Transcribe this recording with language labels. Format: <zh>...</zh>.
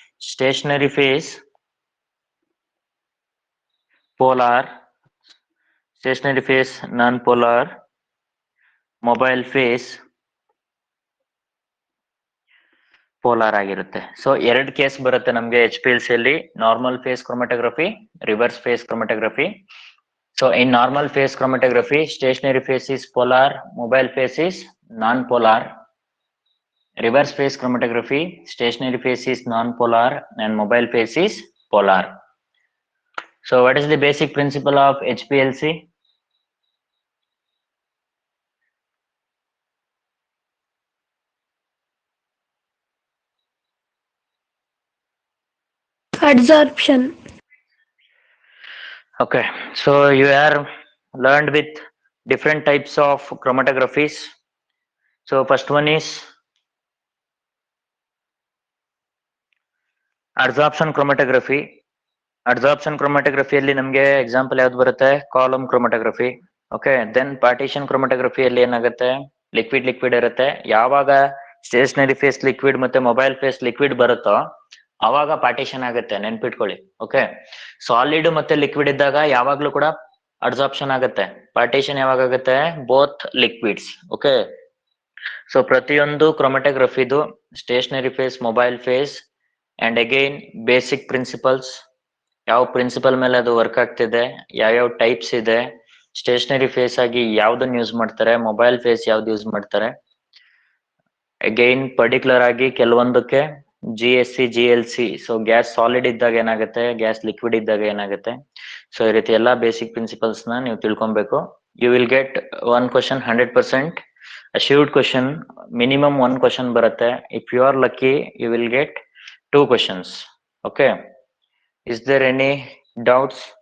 <en>Stationary phase polar, stationary phase non polar, mobile phase polar ಆಗಿರುತ್ತೆ.</en> <kn>So ಎರಡ್ case ಬರುತ್ತೆ ನಮ್ಗೆ HPLC ಅಲ್ಲಿ, normal face ಕ್ರೋಮಟೋಗ್ರಫಿ, reverse face ಕ್ರೋಮಟೋಗ್ರಫಿ.</kn> <en>So in normal phase chromatography, stationary phase is polar, mobile phase is non-polar. Reverse phase chromatography, stationary phase is non-polar and mobile phase is polar. So what is the basic principle of HPLC? Adsorption. Okay, so you are learned with different types of chromatographies. So first one is adsorption chromatography.</en> <kn>Adsorption ಕ್ರೋಮಟೋಗ್ರಫಿಯಲ್ಲಿ ನಮಗೆ example ಯಾವ್ದು ಬರುತ್ತೆ, column ಕ್ರೋಮಟೋಗ್ರಫಿ. Okay, then partition ಕ್ರೋಮಟೋಗ್ರಫಿಯಲ್ಲಿ ಏನಾಗುತ್ತೆ, liquid ಇರುತ್ತೆ. ಯಾವಾಗ stationary phase liquid ಮತ್ತೆ mobile face liquid ಬರುತ್ತೋ ಅವಾಗ partition ಆಗುತ್ತೆ, ನೆನ್ಪಿಟ್ಕೊಳ್ಳಿ. ಓಕೆ, ಸಾಲಿಡ್ ಮತ್ತೆ ಲಿಕ್ವಿಡ್ ಇದ್ದಾಗ ಯಾವಾಗ್ಲೂ ಕೂಡ ಅಡ್ಸಾರ್ಪ್ಷನ್ ಆಗುತ್ತೆ. ಪಾರ್ಟಿಷನ್ ಯಾವಾಗ ಆಗುತ್ತೆ, ಬೋತ್ ಲಿಕ್ವಿಡ್ಸ್. ಓಕೆ, ಸೊ ಪ್ರತಿಯೊಂದು ಕ್ರೋಮಟೋಗ್ರಫಿದು stationary phase, mobile face and again basic principles, ಯಾವ ಪ್ರಿನ್ಸಿಪಲ್ ಮೇಲೆ ಅದು ವರ್ಕ್ ಆಗ್ತಿದೆ, ಯಾವ್ಯಾವ ಟೈಪ್ಸ್ ಇದೆ, ಸ್ಟೇಷನರಿ ಫೇಸ್ ಆಗಿ ಯಾವ್ದನ್ನ ಯೂಸ್ ಮಾಡ್ತಾರೆ, ಮೊಬೈಲ್ ಫೇಸ್ ಯಾವ್ದು ಯೂಸ್ ಮಾಡ್ತಾರೆ. ಅಗೈನ್ ಪರ್ಟಿಕ್ಯುಲರ್ ಆಗಿ ಕೆಲವೊಂದಕ್ಕೆ GSC, ಸೊ ಗ್ಯಾಸ್ ಸಾಲಿಡ್ ಇದ್ದಾಗ ಏನಾಗುತ್ತೆ, ಗ್ಯಾಸ್ ಲಿಕ್ವಿಡ್ ಇದ್ದಾಗ ಏನಾಗುತ್ತೆ. ಸೊ ಈ ರೀತಿ ಎಲ್ಲಾ ಬೇಸಿಕ್ ಪ್ರಿನ್ಸಿಪಲ್ಸ್ ನ ನೀವು ತಿಳ್ಕೊಬೇಕು.</kn> <en>you will get one question 100% assured question,</en> <kn>minimum one question ಬರುತ್ತೆ.</kn> <en>If you are lucky you will get 2 questions. Okay, is there any doubts?</en>